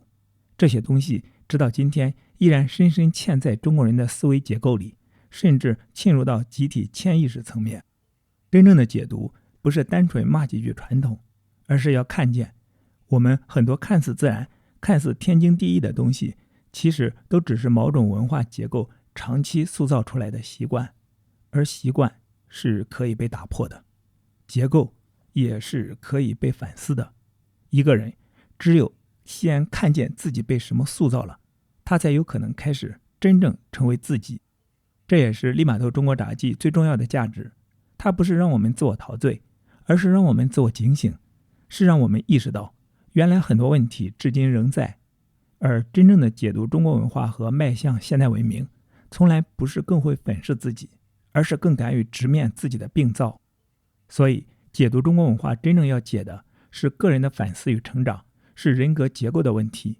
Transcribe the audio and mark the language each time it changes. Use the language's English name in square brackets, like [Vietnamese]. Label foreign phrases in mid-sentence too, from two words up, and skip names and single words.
[Chinese] 這些東西直到今天依然深深嵌在中國人的思維結構裡，甚至浸入到集體潛意識層面。真正的解讀不是單純罵幾句傳統，而是要看見我們很多看似自然、看似天經地義的東西，其實都只是某種文化結構長期塑造出來的習慣，而習慣是可以被打破的，結構也是可以被反思的。一個人只有先看見自己被什麼塑造了，他才有可能開始真正成為自己。這也是利瑪竇中國札記最重要的價值，它不是讓我們自我陶醉，而是讓我們自我警醒，是讓我们意識到原来很多問題至今仍在。而真正的解读中國文化和邁向現代文明，從來不是更會粉飾自己，而是更敢於直面自己的病灶。所以解讀中國文化真正要解的是個人的反思與成長，是人格結構的問題。